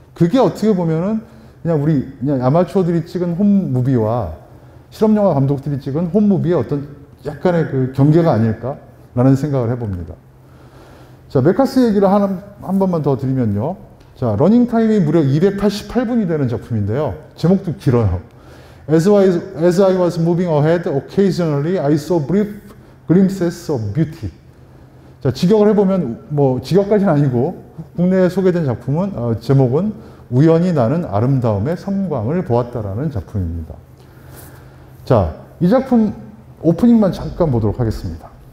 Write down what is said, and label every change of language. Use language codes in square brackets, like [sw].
[ko] 그게 어떻게 보면은 그냥 아마추어들이 찍은 홈무비와 실험영화 감독들이 찍은 홈무비의 어떤 약간의 그 경계가 아닐까라는 생각을 해봅니다. 자, 메카스 얘기를 한 번만 더 드리면요. 자, 러닝타임이 무려 288분이 되는 작품인데요. 제목도 길어요. [en] As I was moving ahead, occasionally I saw brief glimpses of beauty. [ko] 자, 직역을 해보면, 직역까지는 아니고, 국내에 소개된 작품은, 제목은 우연히 나는 아름다움의 섬광을 보았다라는 작품입니다. 자, 이 작품 오프닝만 잠깐 보도록 하겠습니다.